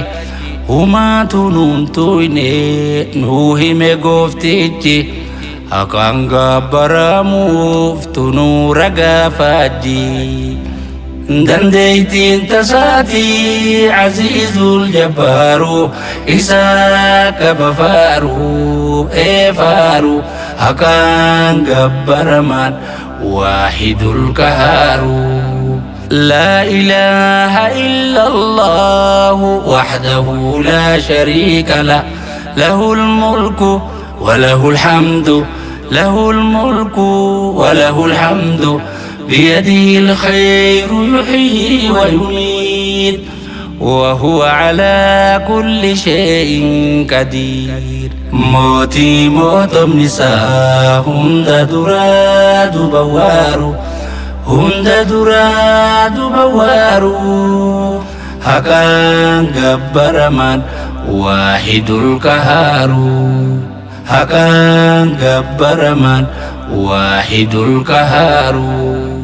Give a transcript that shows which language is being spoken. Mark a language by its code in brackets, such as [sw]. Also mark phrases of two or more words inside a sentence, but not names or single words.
[om] Humaatu nuun tuyne nuu hime gooftichi, haqaan gabbaramuuf tunuu ragaa faajji. Dandeeytiin tasaatii [ar] العزيز الجبار, [om] isaa qaba faaru eefaaru. Haqaan gabbaramaan [ar] الواحد القهار. لا إله إلا الله وحده لا شريك له، له الملك وله الحمد، له الملك وله الحمد. بيده الخير يحيي ويميت، وهو على كل شيء قدير. [om] موتي mootomni isaa hunda duraa duuba waaru, hunda duraa duuba waaru. Haqaan gabbaramaan [ar] الواحد القهار. [om] Haqaan gabbaramaan [ar] الواحد القهار.